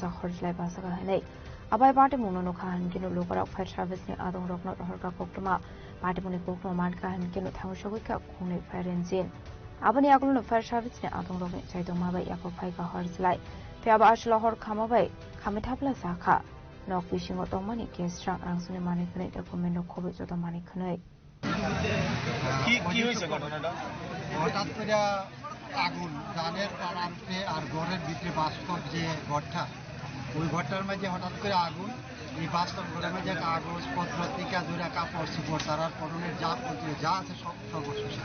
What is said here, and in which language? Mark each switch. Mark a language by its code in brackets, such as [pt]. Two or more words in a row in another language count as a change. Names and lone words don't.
[trp] हरजलाय बासागा हनै आबाय पाटिमुंगनो नखा हनकिनो लोकराक [en] fire service [trp] आदं रकनो हरका कक्टमा पाटिमुंगनि कक्टमा मानखा हनकिनो थांसगैका खुंनै [en] fire engine [trp] आबनि आगलनो [en] fire service [trp] आदं रकनि चाइदंमाबाय याफा फायका हरजलाय थयाबा आसला हर खामाबाय खामै थाफ्ला साखा नक बिसिंगो दंमानि गेस्रां रांसुनि मानिखनै डकुमेन्ट खबै जद मानिखनै [bn] কি হয়েছে ঘটনাটা? হঠাৎ করে আগুন ধানের পাড়াতে আর ঘরের ভিতরে বাস্তব যে ঘরটা, ওই ঘরটার মাঝে হঠাৎ করে আগুন। এই বাস্তব ঘরের মাঝে কাগজপত্র থেকে ধরে কাপড় চোপড় তারার পরনের যা আছে সব সর্বস্ব শেষ।